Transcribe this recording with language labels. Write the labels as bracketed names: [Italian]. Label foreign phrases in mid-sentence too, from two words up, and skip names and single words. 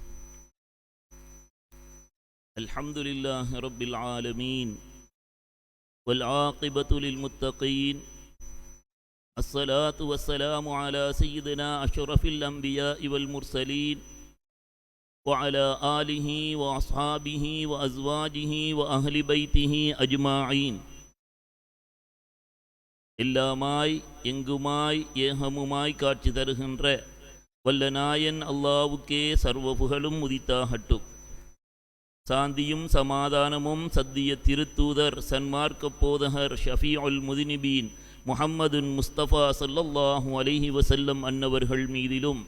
[Arabic] الحمد لله رب العالمين والعاقبة للمتقين. الصلاة والسلام على سيدنا أشرف الأنبياء والمرسلين وعلى آله وأصحابه وأزواجه وأهل بيته أجمعين. [Tamil] எல்லாமாய் எங்குமாய் ஏகமுமாய் காட்சி தருகின்ற வல்ல நாயன் அல்லாவுக்கே சர்வ புகழும் உதித்தாகட்டும். சாந்தியும் சமாதானமும் சத்திய திருத்தூதர் சன்மார்க்க போதகர் [Arabic] شفيع المذنبين [Tamil] முஹம்மதுன் முஸ்தபா [Arabic] صلى الله عليه وسلم [Tamil] அன்னவர்கள் மீதிலும்,